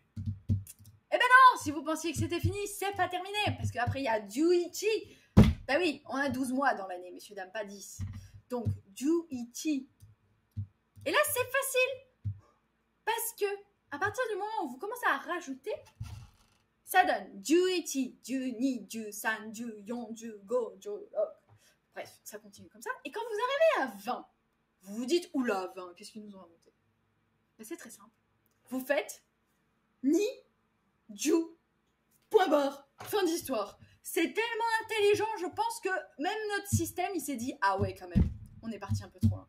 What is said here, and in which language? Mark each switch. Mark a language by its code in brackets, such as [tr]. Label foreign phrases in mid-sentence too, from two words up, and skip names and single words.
[fr] Non, si vous pensiez que c'était fini, c'est pas terminé. Parce qu'après, il y a Juichi. Bah oui, on a 12 mois dans l'année, messieurs, dames, pas 10. Donc, Juichi. Et là, c'est facile. Parce que, à partir du moment où vous commencez à rajouter, ça donne [ja] じゅういち、じゅうに、じゅうさん、じゅうよん、じゅうご, じゅうろく. [fr] Bref, ça continue comme ça. Et quand vous arrivez à 20, vous vous dites, oula, 20, qu'est-ce qu'ils nous ont inventé? Ben, c'est très simple. Vous faites ni, Ju, point barre, fin d'histoire. C'est tellement intelligent, je pense que même notre système, il s'est dit, ah ouais, quand même, on est parti un peu trop loin.